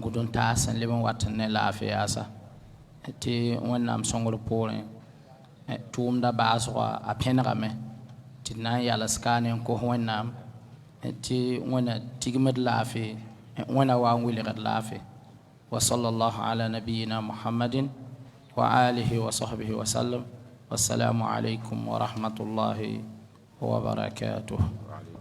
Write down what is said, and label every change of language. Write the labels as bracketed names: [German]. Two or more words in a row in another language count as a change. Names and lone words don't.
[Mossi] gud n taas n leb n wat ne laafɩ yaasa tɩ wẽnnaam sõngr poorẽ tʋʋmda baasgã a pẽnegame tɩ d na n yals kaane n kos wẽnnaam tɩ wẽna tigmd laafɩ wẽna wa n wilgd laafɩ wa [Arabic] صلى الله على نبينا محمد وآله وصحبه وسلم والسلام عليكم ورحمة الله وبركاته